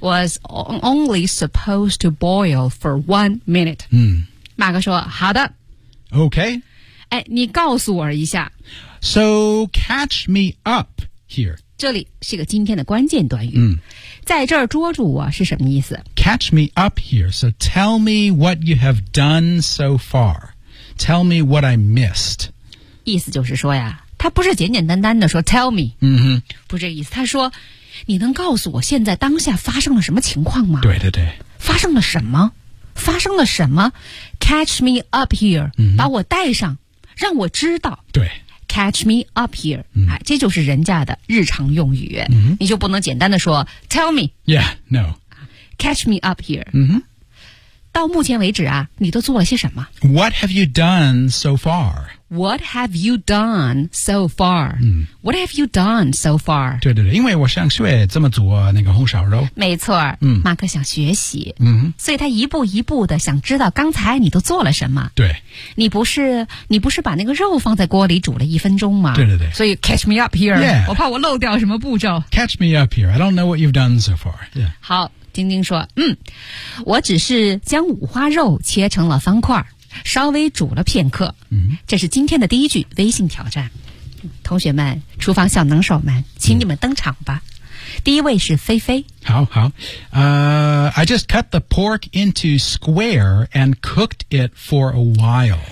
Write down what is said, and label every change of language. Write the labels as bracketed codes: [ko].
[en] Was only supposed to boil for 1 minute. [zh] 马克说好的。 [en] OK. [zh] 你告诉我一下。 [en] So catch me up here. [zh] 这里是个今天的关键短语、在这儿捉住我是什么意思 [en] Catch me up here So tell me what you have done so far Tell me what I missed [zh] 意思就是说呀他不是简简单单的说 [en] Tell me、 [zh] 不是这意思他说你能告诉我现在当下发生了什么情况吗对对对发生了什么 [en] Catch me up here、 [zh] 把我带上让我知道对 [en] Catch me up here.、 [zh] 这就是人家的日常用语、你就不能简单的说 [en] Tell me. Yeah, no. Catch me up here.、 [zh] 到目前为止啊你都做了些什么 [en] What have you done so far? What have you done so far?、What have you done so far? [zh] 对对对因为我想学怎么做那个红烧肉。没错、马克想学习、所以他一步一步的想知道刚才你都做了什么。对。你不是把那个肉放在锅里煮了一分钟吗对对对。所以 [en] catch me up here,、 yeah. [zh] 我怕我漏掉什么步骤。 [en] Catch me up here, I don't know what you've done so far.、 [zh] 好。晶晶说我只是将五花肉切成了方块稍微煮了片刻这是今天的第一句微信挑战同学们厨房小能手们请你们登场吧第一位是菲菲好好 [en] I just cut the pork into square and cooked it for a while